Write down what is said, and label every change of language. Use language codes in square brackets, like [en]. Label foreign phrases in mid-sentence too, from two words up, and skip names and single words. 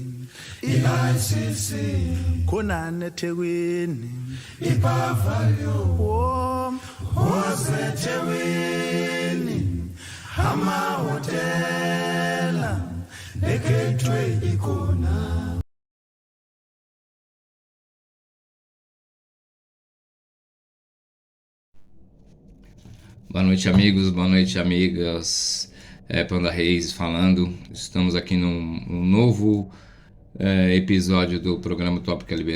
[zu] i-ICC konani eThekwini iBavario oh oseThekwini amahotela eGateway ikhona. [pt] Boa noite, amigos, boa noite, amigas. Panda Reis falando. Estamos aqui num novo episódio do programa Tópica Liberdade.